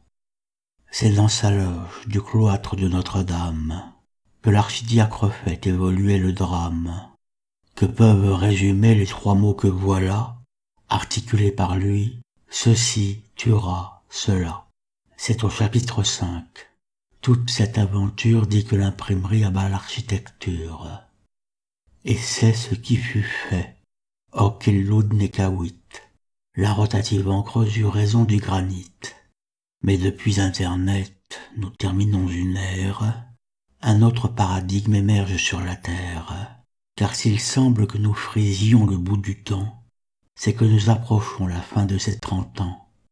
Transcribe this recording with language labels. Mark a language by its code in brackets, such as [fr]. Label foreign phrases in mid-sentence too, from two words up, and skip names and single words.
[fr] C'est dans sa loge du cloître de Notre-Dame que l'archidiacre fait évoluer le drame, que peuvent résumer les 3 mots que voilà, articulés par lui, ceci tuera cela. C'est au chapitre 5. Toute cette aventure dit que l'imprimerie abat l'architecture. Et c'est ce qui fut fait. [la] Hoc illud necavit. [fr] La rotative encreuse eut raison du granit. Mais depuis Internet, nous terminons une ère. Un autre paradigme émerge sur la Terre. Car s'il semble que nous frisions le bout du temps, c'est que nous approchons la fin de ces 30 ans.